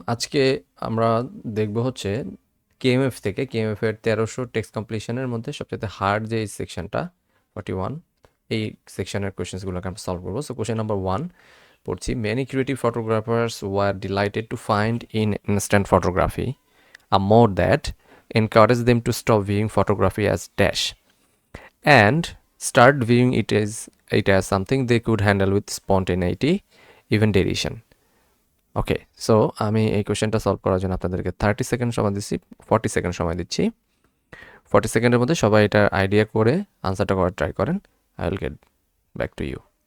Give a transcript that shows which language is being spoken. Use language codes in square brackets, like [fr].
[bn] আজকে আমরা দেখব হচ্ছে কেএমএফ থেকে কেএমএফ এর 1300 টেক্সট কমপ্লিশনের মধ্যে সবচেয়ে হার্ড যে সেকশনটা 41 এই সেকশনের কোশ্চেন্সগুলোকে আমরা সলভ করবো। সো কোশ্চেন নাম্বার 1 পড়ছি। [en] Many creative photographers were delighted to find in instant photography a mode that encourages them to stop viewing photography as dash and start viewing it as something they could handle with spontaneity, even derision. [bn] Okay, so আমি এই কোয়েশ্চেনটা solve করার জন্য আপনাদেরকে 30 second সময় দিচ্ছি, 40 second সময় দিচ্ছি। 40 সেকেন্ডের মধ্যে সবাই এটার আইডিয়া করে আনসারটা করার ট্রাই করেন। [en] I will get back to you.